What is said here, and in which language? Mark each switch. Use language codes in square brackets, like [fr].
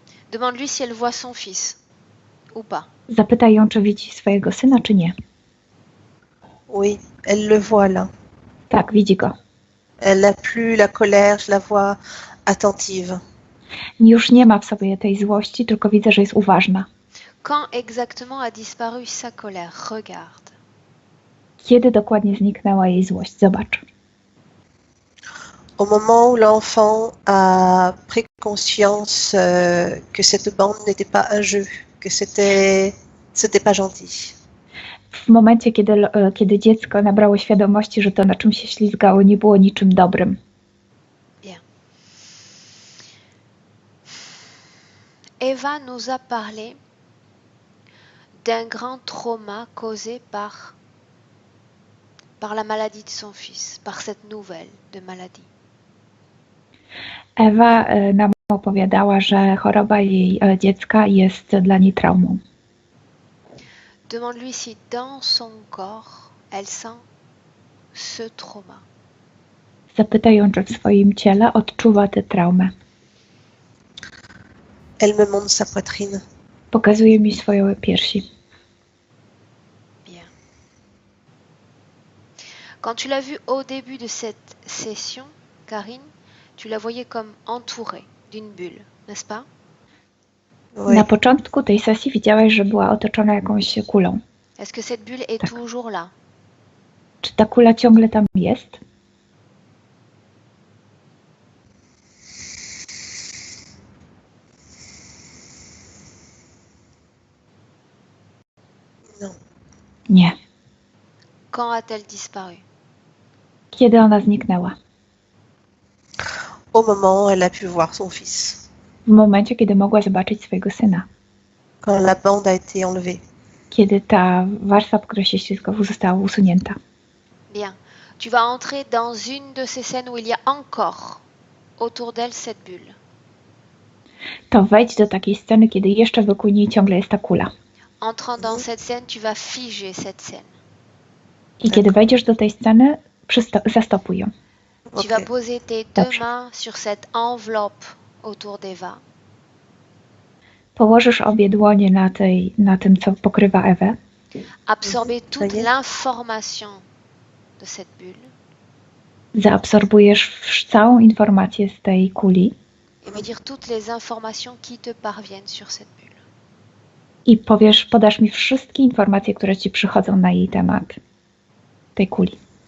[fr] Demande-lui si elle voit son fils ou pas. [pl] Zapytaj ją, czy widzi swojego syna, czy nie. [fr] Oui, elle le voit là. [pl] Tak, widzi go. [fr] Elle n'a plus la colère, je la vois attentive. [pl] Już nie ma w sobie tej złości, tylko widzę, że jest uważna. [fr] Quand exactement a disparu sa colère? Regarde. [pl] Kiedy dokładnie zniknęła jej złość? Zobacz. [fr] Au moment où l'enfant a pris conscience que cette bande n'était pas un jeu, que c'était pas gentil. [pl] W momencie, kiedy dziecko nabrało świadomości, że to, na czym się ślizgało, nie było niczym dobrym. [fr] Bien. Eva nous a parlé d'un grand trauma causé par la maladie de son fils, par cette nouvelle de maladie. [pl] Ewa nam opowiadała, że choroba jej dziecka jest dla niej traumą. [fr] Demande-lui si dans son corps, elle sent ce trauma. [pl] Zapytaj ją, czy w swoim ciele odczuwa tę traumę. [fr] Elle me montre sa poitrine. [pl] Pokazuje mi swoje piersi. [fr] Bien. Quand tu l'as vue au début de cette session, Karine, tu la voyais comme entourée d'une bulle, n'est-ce pas? Oui. [pl] Na początku tej sesji widziałaś, że była otoczona jakąś kulą. [fr] Est-ce que cette bulle est [pl] Tak. [fr] toujours là? [pl] Czy ta kula ciągle tam jest? [fr] Non. [pl] Nie. [fr] Quand a-t-elle disparu? [pl] Kiedy ona zniknęła? [fr] Au moment où elle a pu voir son fils. [pl] W momencie, kiedy mogła zobaczyć swojego syna. [fr] Quand la bande a été enlevée. [pl] Kiedy ta warstwa, po której się ślizgał, została usunięta. [fr] Bien. Tu vas entrer dans une de ces scènes où il y a encore autour d'elle cette bulle. [pl] To wejdź do takiej sceny, kiedy jeszcze wokół niej ciągle jest ta kula. [fr] Entrant dans cette scène, tu vas figer cette scène. [pl] I kiedy wejdziesz do tej sceny, zastopuj ją. [fr] Tu Ok. vas poser tes deux mains sur cette enveloppe autour d'Eva. [pl] Położysz obie dłonie na tym, co pokrywa Ewę. [fr] Absorber toute Voyez? l'information de cette bulle [pl] Zaabsorbujesz całą informację z tej kuli [fr] et me dire toutes les informations qui te parviennent sur cette bulle. [pl] i podasz mi wszystkie informacje, które ci przychodzą na jej temat, tej kuli.